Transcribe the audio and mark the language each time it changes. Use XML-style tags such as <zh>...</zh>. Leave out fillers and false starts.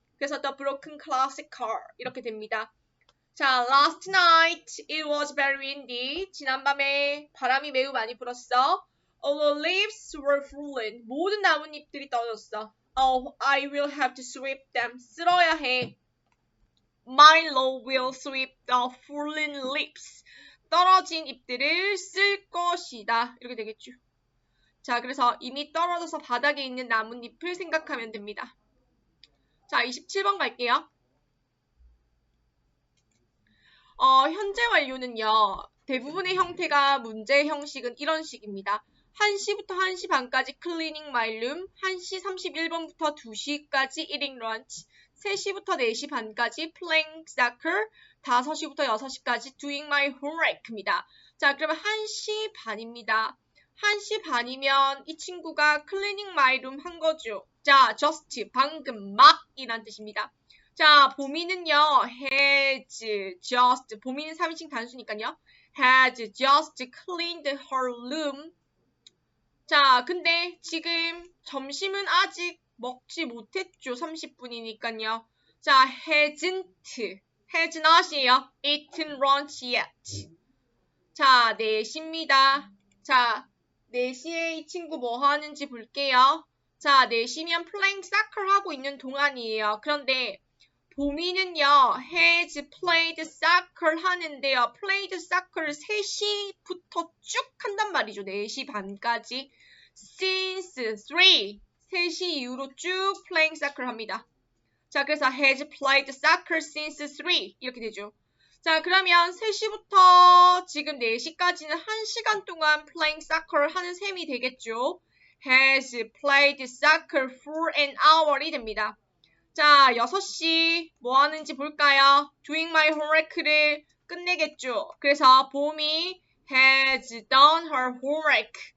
<ko>그래서</ko> <en>the broken classic car</en> <ko>이렇게 됩니다. 자,</ko> <en>last night it was very windy.</en> <ko>지난밤에 바람이 매우 많이 불었어.</ko> <en>All the leaves were fallen.</en> <ko>모든 나뭇잎들이 떨어졌어.</ko> <en>Oh, I will have to sweep them.</en> <ko>쓸어야 해.</ko> <en>Milo will sweep the fallen leaves.</en> <ko>떨어진 잎들을 쓸 것이다. 이렇게 되겠죠. 자, 그래서 이미 떨어져서 바닥에 있는 나뭇잎을 생각하면 됩니다. 자, 27번 갈게요. 현재 완료는요. 대부분의 형태가 문제 형식은 이런 식입니다. 1시부터 1시 반까지</ko> <en>cleaning my room,</en> <ko>1시 31분부터 2시까지</ko> <en>eating lunch,</en> <ko>3시부터 4시 반까지</ko> <en>playing soccer,</en> <ko>5시부터 6시까지</ko> <en>doing my homework</en> <ko>입니다. 자, 그러면 1시 반입니다. 1시 반이면 이 친구가</ko> <en>cleaning my room</en> <ko>한 거죠. 자, just, 방금, 막이란 뜻입니다. 자, 보미는요,</ko> <en>has just,</en> <ko>보미는 3인칭 단수니까요.</ko> <en>has just cleaned her room.</en> <ko>자, 근데 지금 점심은 아직 먹지 못했죠. 30분이니까요. 자,</ko> <en>has not</en> <ko>이에요.</ko> <en>eaten lunch yet.</en> <ko>자, 4시입니다. 자, 4시에 이 친구 뭐 하는지 볼게요. 자, 4시면</ko> <en>playing soccer</en> <ko>하고 있는 동안이에요. 그런데 보미는요,</ko> <en>has played soccer</en> <ko>하는데요.</ko> <en>played soccer</en> <ko>를 3시부터 쭉 한단 말이죠. 4시 반까지. since 3시 이후로 쭉</ko> <en>playing soccer</en> <ko>합니다. 자, 그래서</ko> <en>has played soccer since 3</en> <ko>이렇게 되죠. 자, 그러면 3시부터 지금 4시까지는 1시간 동안 playing soccer 하는 셈이 되겠죠.</ko> <en>has played soccer for an hour</en> <ko>이 됩니다. 자, 6시 뭐 하는지 볼까요?</ko> <en>doing my homework</en> <ko>를 끝내겠죠. 그래서 봄이</ko> <en>has done her homework.</en>